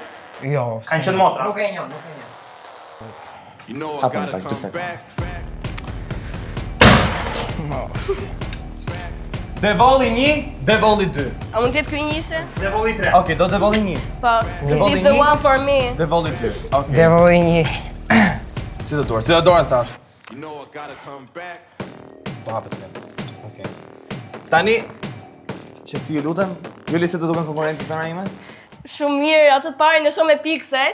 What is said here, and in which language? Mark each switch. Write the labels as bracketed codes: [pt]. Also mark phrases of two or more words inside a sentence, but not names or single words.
[sq] Jo, Kanë qenë motra. Nuk e njën. Hapën pak, gjëse. Devolli 1, Devolli 2. A mund t'jetë ky njëse? Devolli 3. Okej, do Devolli 1. Po, Devolli [en] is the [sq] një? [en] one for me. [sq] Devolli 2. Okej. Devol një. Si do duar? Si do duar tash? Babet me. Okej. Tani, qetësi ju lutem. Juli si të duken konkurrentë të zemra ime? Shumë mirë, atë të parin e shumë me piksel.